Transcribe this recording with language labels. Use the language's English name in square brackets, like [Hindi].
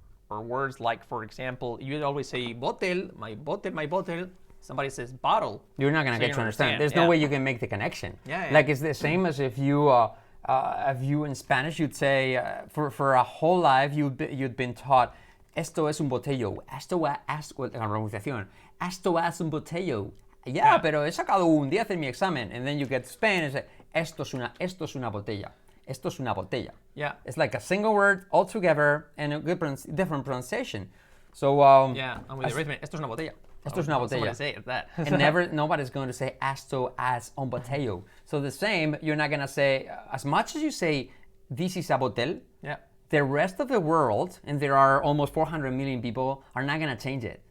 [English] Or words like, for example, you always say bottle, my bottle. Somebody says bottle. You're not going to get to understand. There's no way you can make the connection. Like it's the same as if you in Spanish, you'd say, for a whole life, you'd been taught, [Spanish] esto es un botello. Esto es un botello. Yeah, pero he sacado un 10 en mi examen. [English] And then you get to Spain and say, [Spanish] esto es una botella. Esto es una botella. [English] Yeah. It's like a single word all together and a different pronunciation. So and with the rhythm, [Spanish] esto es una botella. Esto es una botella. [English] Say it, that. And nobody's going to say [Spanish] esto es un botello. [English] So the same, you're not going to say, as much as you say, this is a botell, the rest of the world, and there are almost 400 million people, are not going to change it.